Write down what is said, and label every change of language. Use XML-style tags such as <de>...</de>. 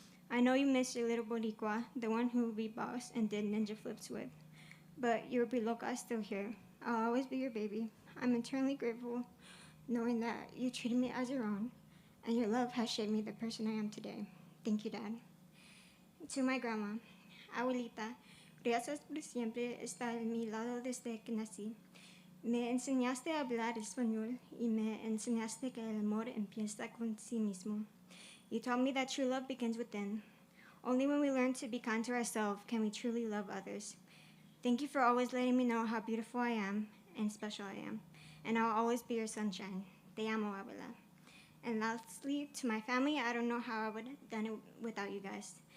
<en>I know you miss your little Boricua, the one who we bossed and did ninja flips with, but your Biloca is still here. I'll always be your baby. I'm eternally grateful knowing that you treated me as your own, and your love has shaped me the person I am today. Thank you, Dad. To my grandma,</en> <es>Abuelita, gracias por siempre estar a mi lado desde que nací. Me enseñaste a hablar español y me enseñaste que el amor empieza con sí mismo.</es> <en>You taught me that true love begins within. Only when we learn to be kind to ourselves can we truly love others. Thank you for always letting me know how beautiful I am and special I am, and I'll always be your sunshine.</en> <es>Te amo, abuela.</es> <en>And lastly, to my family, I don't know how I would have done it without you guys.</en>